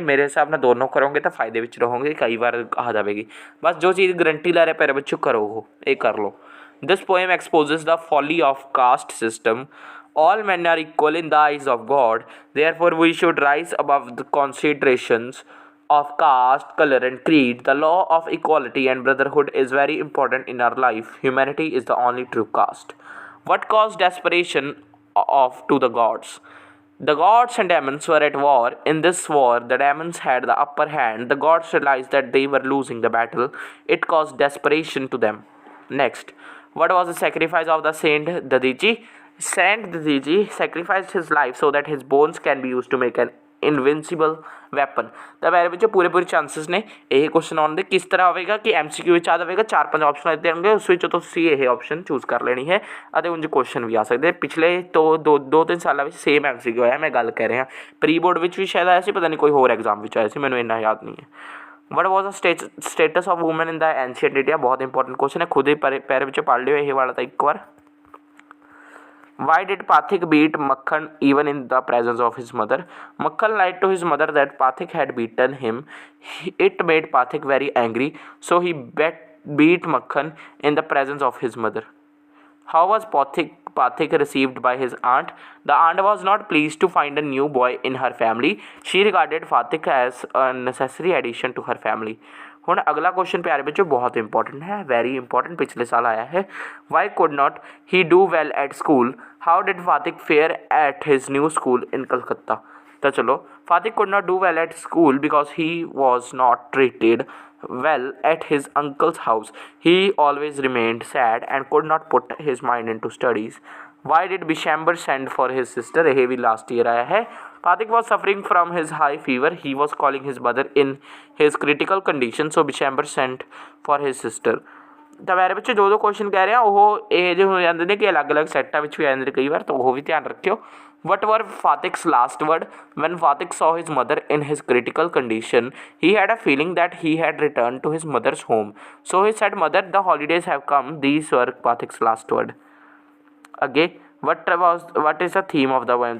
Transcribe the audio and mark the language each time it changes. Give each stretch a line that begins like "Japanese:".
Punjabi: ਮੇਰੇ ਹਿਸਾਬ ਨਾਲ ਦੋਨੋਂ ਕਰੋਗੇ ਤਾਂ ਫਾਇਦੇ ਵਿੱਚ ਰਹੋਗੇ, ਕਈ ਵਾਰ ਆ ਜਾਵੇਗੀ। ਬਸ ਜੋ ਚੀਜ਼ ਗਰੰਟੀ ਲੈ ਰਿਹਾ ਪਿਆਰੇ ਬੱਚਿਓ ਕਰੋ, ਉਹ ਇਹ ਕਰ ਲਓ।
English: This poem exposes the folly of caste system. All men are equal in the eyes of God. Therefore, we should rise above the considerations of caste, color, and creed. The law of equality and brotherhood is very important in our life. Humanity is the only true caste. What caused desperation to the gods? The gods and demons were at war. In this war, the demons had the upper hand. The gods realized that they were losing the battle. It caused desperation to them. Next, what was the sacrifice of the Saint Dadiji? Saint Dadiji sacrificed his life so that his bones can be used to make an invincible weapon.
Punjabi: ਤਾਂ ਮੇਰੇ ਵਿੱਚ ਪੂਰੇ chances ਨੇ ਇਹ question ਆਉਣ ਦੇ। ਕਿਸ ਤਰ੍ਹਾਂ ਹੋਵੇਗਾ ਕਿ MCQ ਵਿੱਚ ਆ ਜਾਵੇਗਾ, 4-5 ਆਪਸ਼ਨ ਦਿੱਤੇ ਹੋਣਗੇ, ਉਸ ਵਿੱਚੋਂ ਤੁਸੀਂ ਇਹ ਆਪਸ਼ਨ ਚੂਜ਼ ਕਰ ਲੈਣੀ ਹੈ ਅਤੇ ਉਂਝ ਕੁਐਸਚਨ ਵੀ ਆ ਸਕਦੇ। ਪਿਛਲੇ ਤੋਂ 2-3 ਸਾਲਾਂ ਵਿੱਚ ਸੇਮ MCQ ਆਇਆ, ਮੈਂ ਗੱਲ ਕਰ ਰਿਹਾ। ਪ੍ਰੀ ਬੋਰਡ ਵਿੱਚ ਵੀ ਸ਼ਾਇਦ ਆਇਆ ਸੀ, ਪਤਾ ਨਹੀਂ ਕੋਈ ਹੋਰ ਐਗਜ਼ਾਮ ਵਿੱਚ ਆਇਆ ਸੀ, ਮੈਨੂੰ ਇੰਨਾ ਯਾਦ ਨਹੀਂ ਹੈ।
English: what was the status of woman in the ancient India,
Punjabi: ਬਹੁਤ ਇੰਪੋਰਟੈਂਟ ਕੁਐਸਚਨ ਹੈ, ਖੁਦ ਹੀ ਪੈਰ ਵਿੱਚ ਪੜ੍ਹ ਲਿਓ ਇਹ ਵਾਲਾ ਤਾਂ ਇੱਕ ਵਾਰ।
English: Why did Pathik beat Makhan even in the presence of his mother? Makhan lied to his mother that Pathik had beaten him. It made Pathik very angry, so he beat Makhan in the presence of his mother. How was Pathik received by his aunt? The aunt was not pleased to find a new boy in her family. She regarded Pathik as a necessary addition to her family.
Punjabi: ਹੁਣ ਅਗਲਾ question ਪਿਆਰੇ ਬੱਚੋ ਬਹੁਤ important ਹੈ, very important, ਪਿਛਲੇ ਸਾਲ ਆਇਆ ਹੈ।
English: Why could not he do well at school? How did Fatik fare at his new school in Calcutta?
Punjabi: ਤਾਂ ਚਲੋ,
English: Fatik could not do well at school because he was not treated well at his uncle's house. He always remained sad and could not put his mind into studies. Why did Bishamber send for his sister?
Punjabi: ਇਹ ਵੀ last year ਆਇਆ ਹੈ।
English: Pathik was suffering from his high fever. He was calling his mother in his critical condition, so Bishamber sent for his sister.
Punjabi: ਤਾਂ ਮੇਰੇ ਬੱਚੇ ਜੋ question ਕਹਿ ਰਿਹਾ ਉਹ ਇਹ ਜਿਹੇ ਹੋ ਜਾਂਦੇ ਨੇ ਕਿ ਅਲੱਗ-ਅਲੱਗ ਸੈੱਟਾਂ ਵਿੱਚ ਵੀ ਆ ਜਾਂਦੇ ਨੇ ਕਈ ਵਾਰ, ਤਾਂ ਉਹ ਵੀ ਧਿਆਨ ਰੱਖਿਓ।
English: What were Pathik's last words? When Pathik saw his mother in his critical condition, he had a feeling that he had returned to his mother's home. So he said, "Mother, the holidays have come." These were Pathik's last words.
Punjabi: ਅੱਗੇ
English: what is the theme of the poem?